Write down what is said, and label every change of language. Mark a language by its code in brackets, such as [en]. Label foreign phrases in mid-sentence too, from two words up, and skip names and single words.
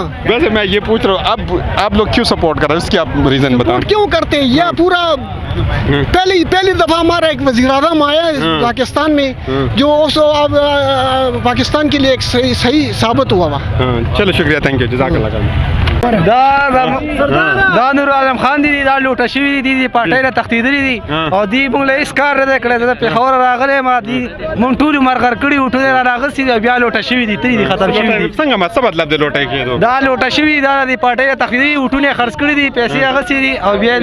[ur] ویسے میں یہ پوچھ رہا ہوں اب آپ لوگ کیوں سپورٹ کر رہے ہیں، اس کی آپ ریزن بتائیں. کیوں کرتے ہیں یہ پورا پہلی دفعہ ہمارا ایک وزیر اعظم آیا پاکستان میں جو اب پاکستان کے لیے ایک صحیح ثابت ہوا ہوا. چلو شکریہ، [en] thank you, [ar] جزاک اللہ خیر. [ps] دا نور عالم خان دي دا لوټه شوي دي پارټۍ له تښتېدلي دي او دوی موږ له هېڅ کار نه دی کړی. د پېښور راغلی ما دي موږ ټول مرغر کړي وو، ټول را راغلي دي بیا لوټه شوي دي، ترې دي ختم شوي دي. څنګه څه مطلب دی لوټۍ کېدو؟ دا لوټه شوي دا د پارټۍ له تښتېدلي وټونه خرڅ کړي دي، پیسې اخیستې دي او بیا